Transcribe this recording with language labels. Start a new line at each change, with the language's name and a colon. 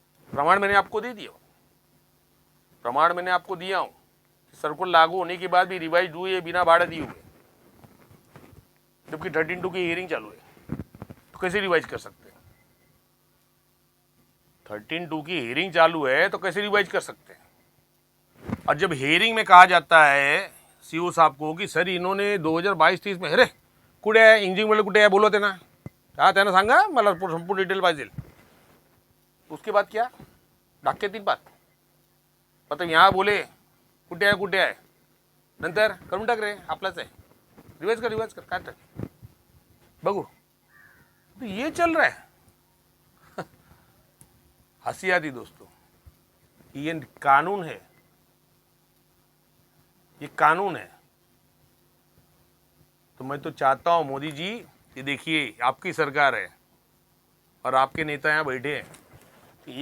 Hindi: प्रमाण मैंने आपको दे दिया, प्रमाण मैंने आपको दिया हूं। सर्कुलर लागू होने के बाद भी रिवाइज हुए बिना भाड़े दिए हुए, जबकि 13(2) की हियरिंग चालू है। तो कैसे रिवाइज कर सकते हैं? 13(2) की हियरिंग चालू है तो कैसे रिवाइज कर सकते हैं? और जब हियरिंग में कहा जाता है सीओ साहब को कि सर इन्होंने 2022-23 में,
Marathi: अरे कुठे आहे इंजिनिअरिंग वाले, कुठे आहे बोलवत आहे ना, हा त्यांना सांगा मला संपूर्ण डिटेल पाहिजे।
Hindi: उसके बाद क्या डाक्यातील बात, मतलब यहाँ बोले
Marathi: कुठे आहे नंतर करून टाक रे आपलाच आहे, रिवाइज कर काय तर बघू।
Hindi: तो ये चल रहा है। हंसी आती दोस्तों, ये कानून है, ये कानून है। तो मैं तो चाहता हूं मोदी जी, ये देखिए आपकी सरकार है और आपके नेता यहाँ बैठे हैं।